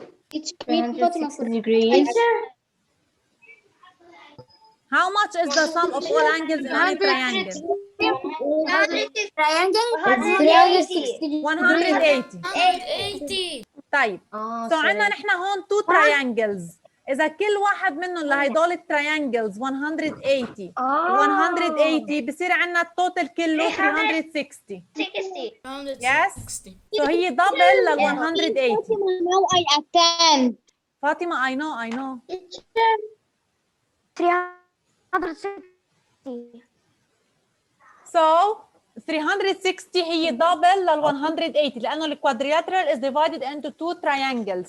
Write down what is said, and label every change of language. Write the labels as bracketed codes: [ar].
[en] 360 degrees. How much is the sum of all angles in any triangle? Triangle. 180. 180. [ar] طيب. So عندنا نحن هون [en] two triangles. [ar] إذا كل واحد منهم لهدول التريانجلز 180 180 بصير عندنا التوتال كله 360. [en] 60. Yes. So هي double لل 180. Now I attend. فاطمة I know. 360. So 360 هي double لل 180 [ar] لأنه [en] الquadrilateral is divided into two triangles.